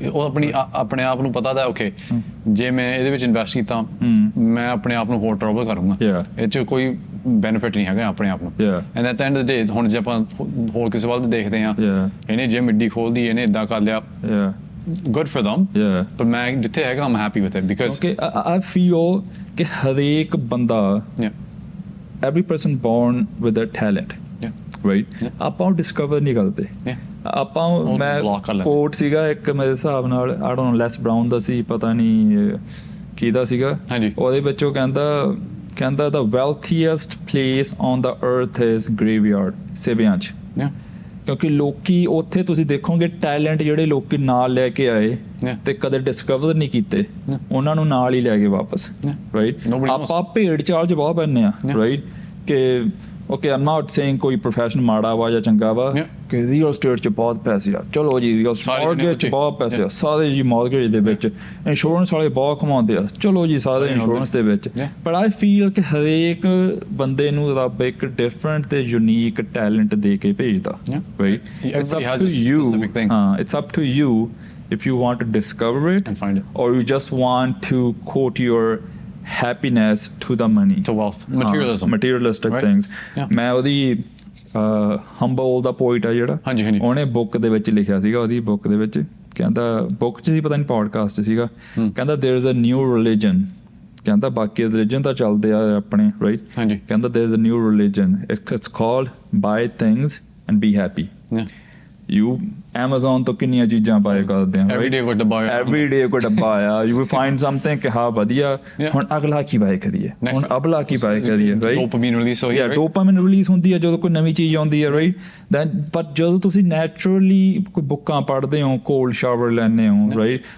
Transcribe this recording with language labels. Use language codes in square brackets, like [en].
[pa] ਉਹ ਆਪਣੇ ਆਪ ਨੂੰ ਪਤਾ ਦਾ ਓਕੇ ਜੇ ਮੈਂ ਇਹਦੇ ਵਿੱਚ ਇਨਵੈਸਟ ਕੀਤਾ ਮੈਂ ਆਪਣੇ ਆਪ ਨੂੰ ਹੋਰ ਟਰਬਲ ਕਰੂੰਗਾ ਇਹ 'ਚ ਕੋਈ ਬੈਨੀਫਿਟ ਨਹੀਂ ਹੈਗਾ ਆਪਣੇ ਆਪ ਨੂੰ [en] and at the end of the day [pa] ਹੁਣ ਜੇ ਆਪਾਂ ਹੋਰ ਕਿਸੇ ਵੱਲ ਦੇਖਦੇ ਹਾਂ ਇਹਨੇ ਜਿਮ ਇੱਡੀ ਖੋਲਦੀ ਇਹਨੇ ਇੱਦਾਂ ਕਰ ਲਿਆ [en] good for them but [pa] ਮੈਂ ਜਿੱਥੇ ਹੈਗਾ [en] I'm happy with it because okay I feel [pa] ਕਿ ਹਰੇਕ ਬੰਦਾ [en] every person born with a talent, right? [pa] ਆਪਾਂ ਉਹ ਡਿਸਕਵਰ ਨਹੀਂ ਕਰਦੇ। ਆਪਾਂ ਮੈਂ ਕੋਟ ਸੀਗਾ ਇੱਕ ਮੇਰੇ ਹਿਸਾਬ ਨਾਲ [en] I don't know [pa] lace brown ਦਾ ਸੀ, ਪਤਾ ਨਹੀਂ ਕਿਹਦਾ ਸੀਗਾ, ਉਹਦੇ ਵਿੱਚ ਉਹ ਕਹਿੰਦਾ [en] the wealthiest place on the earth is graveyard, [pa] ਸਿਵਿਆਂ 'ਚ। ਕਿਉਂਕਿ ਲੋਕੀ ਉੱਥੇ ਤੁਸੀਂ ਦੇਖੋਗੇ ਟੈਲੈਂਟ ਜਿਹੜੇ ਲੋਕੀ ਨਾਲ ਲੈ ਕੇ ਆਏ ਤੇ ਕਦੇ ਡਿਸਕਵਰ ਨਹੀਂ ਕੀਤੇ, ਉਹਨਾਂ ਨੂੰ ਨਾਲ ਹੀ ਲੈ ਗਏ ਵਾਪਸ, ਰਾਈਟ? ਆਪਾਂ ਭੇਡ ਚਾਲ 'ਚ ਬਹੁਤ ਪੈਂਦੇ ਆ, ਰਾਈਟ? ਕਿ ਓਕੇ [en] I'm not saying [pa] ਕੋਈ ਪ੍ਰੋਫੈਸ਼ਨ ਮਾੜਾ ਵਾ ਜਾਂ ਚੰਗਾ ਵਾ, ਕਿ ਰੀਅਲ estate 'ਚ ਬਹੁਤ ਪੈਸੇ ਆ, ਚਲੋ ਜੀ ਮੌਰਗੇਜ 'ਚ ਬਹੁਤ ਪੈਸੇ ਆ, ਸਾਰੇ ਜੀ ਮੌਰਗੇਜ ਦੇ ਵਿੱਚ, ਇੰਸ਼ੋਰੈਂਸ ਵਾਲੇ ਬਹੁਤ ਕਮਾਉਂਦੇ ਆ, ਚਲੋ ਜੀ ਸਾਰੇ ਇੰਸ਼ੋਰੈਂਸ ਦੇ ਵਿੱਚ। [en] but I feel [pa] ਕਿ ਹਰੇਕ ਬੰਦੇ ਨੂੰ ਰੱਬ ਇੱਕ ਡਿਫਰੈਂਟ ਤੇ ਯੂਨੀਕ ਟੈਲੈਂਟ ਦੇ ਕੇ ਭੇਜਦਾ, right? [en] It's up to you, it's up to you if you want to discover it and find it, or you just want to quote your happiness to the money, to wealth, materialistic right? things. [pa] ਮੈਂ ਉਹਦੀ humble ਦਾ poet ਆ ਜਿਹੜਾ, ਉਹਨੇ book ਦੇ ਵਿੱਚ ਲਿਖਿਆ ਸੀਗਾ, ਉਹਦੀ ਬੁੱਕ ਦੇ ਵਿੱਚ ਕਹਿੰਦਾ, ਬੁੱਕ 'ਚ ਸੀ ਪਤਾ ਨਹੀਂ ਪੋਡਕਾਸਟ ਸੀਗਾ, ਕਹਿੰਦਾ [en] there is a new religion, [pa] ਕਹਿੰਦਾ ਬਾਕੀ ਰਿਲੀਜਨ ਤਾਂ ਚੱਲਦੇ ਆ ਆਪਣੇ, ਰਾਈਟ? ਕਹਿੰਦਾ [en] there is a new religion, it's called buy things and be happy. [pa] You Amazon ਤੋਂ ਕਿੰਨੀਆਂ ਚੀਜ਼ਾਂ ਬਾਏ ਕਰਦੇ ਆ, [en] every day [pa] ਕੋਈ ਡੱਬਾ ਆਇਆ, [en] you will find something [pa] ਕਿ ਹਾਂ ਵਧੀਆ, ਹੁਣ ਅਗਲਾ ਕੀ ਬਾਏ ਕਰੀਏ, ਹੁਣ ਅਗਲਾ ਕੀ ਬਾਏ ਕਰੀਏ, ਰਾਈਟ? ਡੋਪਾਮਾਈਨ ਰਿਲੀਜ਼ ਹੋਈ, ਡੋਪਾਮਾਈਨ ਰਿਲੀਜ਼ ਹੁੰਦੀ ਹੈ ਜਦੋਂ ਕੋਈ ਨਵੀਂ ਚੀਜ਼ ਆਉਂਦੀ ਹੈ, ਰਾਈਟ? ਦੈਨ ਬਟ ਜਦੋਂ ਤੁਸੀਂ ਨੈਚੁਰਲੀ ਕੋਈ ਬੁੱਕਾਂ ਪੜ੍ਹਦੇ ਹੋ, ਕੋਲਡ ਸ਼ਾਵਰ ਲੈਂਦੇ ਹੋ, ਰਾਈਟ?